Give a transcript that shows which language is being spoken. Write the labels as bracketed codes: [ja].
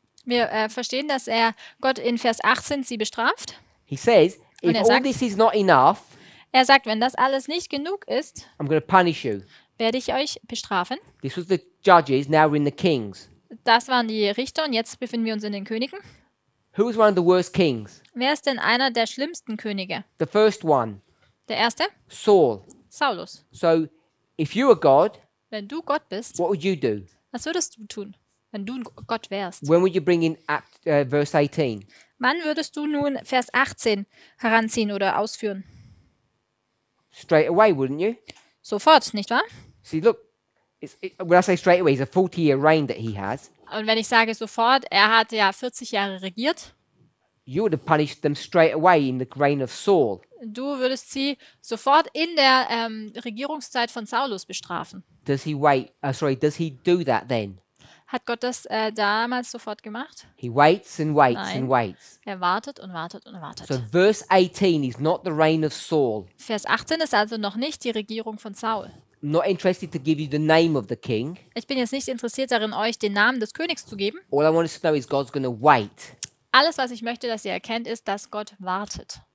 [de] Wir verstehen, dass Gott in Vers 18 sie bestraft. [en] He says, [de] Und [en] if [de] er [en] all [de] sagt- [en] this is not enough, [de] Er sagt, wenn das alles nicht genug ist, [en] I'm going to punish you. [de] werde ich euch bestrafen. [en] This was the judges, now we're in the kings. [de] Das waren die Richter und jetzt befinden wir uns in den Königen. [en] Who was one of the worst kings? [de] Wer ist denn einer der schlimmsten Könige? [en] The first one, [de] Der erste? [en] Saul. [de] Saulus. [en] So, if you were God, [de] Wenn du Gott bist, [en] what would you do? [de] was würdest du tun, wenn du Gott wärst? [en] When would you bring in verse 18? [de] Wann würdest du nun Vers 18 heranziehen oder ausführen? [en] Straight away, wouldn't you? [de] Sofort, nicht wahr? [en] See, look, when I say straight away, it's a 40-year reign that he has. [de] Und wenn ich sage sofort, er hat ja 40 Jahre regiert, [en] You would have punished them straight away in the reign of Saul. [de] du würdest sie sofort in der Regierungszeit von Saulus bestrafen. [en] Does he do that then? [de] Hat Gott das damals sofort gemacht? [en] He waits and waits [de] Nein. [en] and waits. [de] Er wartet und wartet und wartet. [en] So verse 18 is not the reign of Saul. [de] Vers 18 ist also noch nicht die Regierung von Saul. [en] I'm not interested to give you the name of the king. [de] Ich bin jetzt nicht interessiert darin, euch den Namen des Königs zu geben. [en] All I want us to know is God's going to wait. [de] Alles, was ich möchte, dass ihr erkennt, ist, dass Gott wartet.